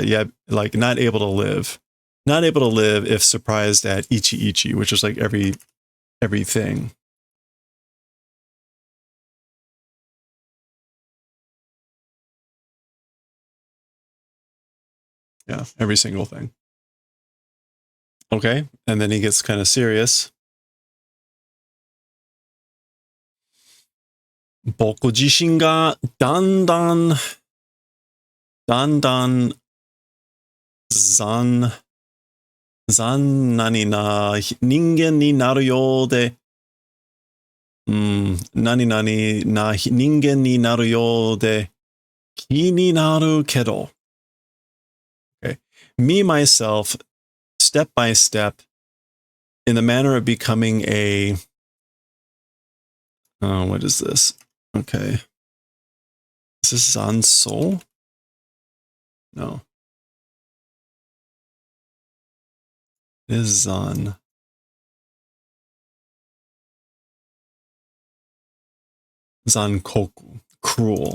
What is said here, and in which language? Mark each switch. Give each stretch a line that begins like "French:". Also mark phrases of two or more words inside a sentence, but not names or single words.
English: Yeah, like not able to live. Not able to live if surprised at ichi, which is like everything. Yeah, every single thing. Okay, and then he gets kind of serious.
Japanese: 僕自身がだんだん何な人間になるようで何な人間になるようで気になるけど.
English: Okay, me myself, step by step, in the manner of becoming a what is this? Okay, is this Zanso? No, it is Zankoku, cruel.